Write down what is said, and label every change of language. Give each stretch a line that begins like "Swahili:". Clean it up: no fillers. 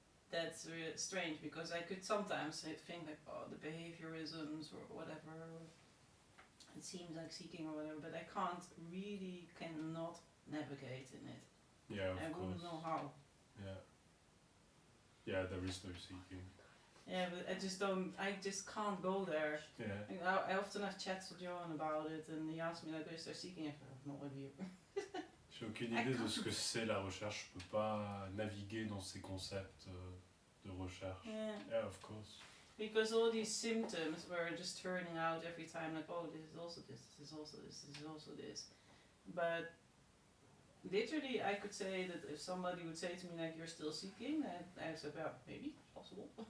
English: That's really strange because I could sometimes think like, oh, the behaviorisms or whatever, it seems like seeking or whatever, but I cannot navigate in it. Yeah, of I course. wouldn't know how. Yeah. Yeah, there is no seeking. Yeah, but I just can't go there. Yeah. I often have chats with Johan about it, and he asks me like, is there seeking? I have no idea.
French: J'ai aucune idée de ce que c'est la recherche. Je peux pas naviguer dans ces concepts de recherche.
English: Yeah. Yeah, of course. Because all these symptoms were just turning out every time, like, oh, this is also this, this is also this, this is also this. But literally, I could say that if somebody would say to me, like, you're still seeking, I would say, well, maybe, possible.